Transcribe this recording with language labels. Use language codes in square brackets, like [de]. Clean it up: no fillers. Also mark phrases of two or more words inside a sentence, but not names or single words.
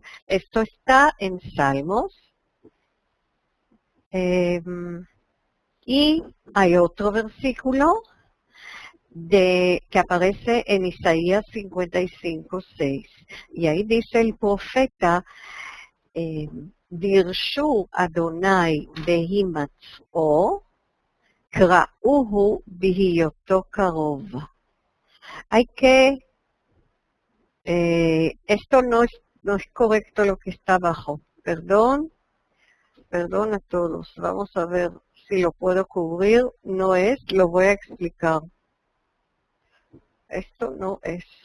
[es] Esto está en Salmos. Y hay otro versículo que aparece en Isaías 55:6. Y ahí dice el profeta, [he] דרשו אדני בהמצאו, קראהו בהיותו קרוב. [es] Hay que, esto no es correcto lo que está abajo. Perdón a todos. Vamos a ver si lo puedo cubrir. No es, lo voy a explicar. Esto no es.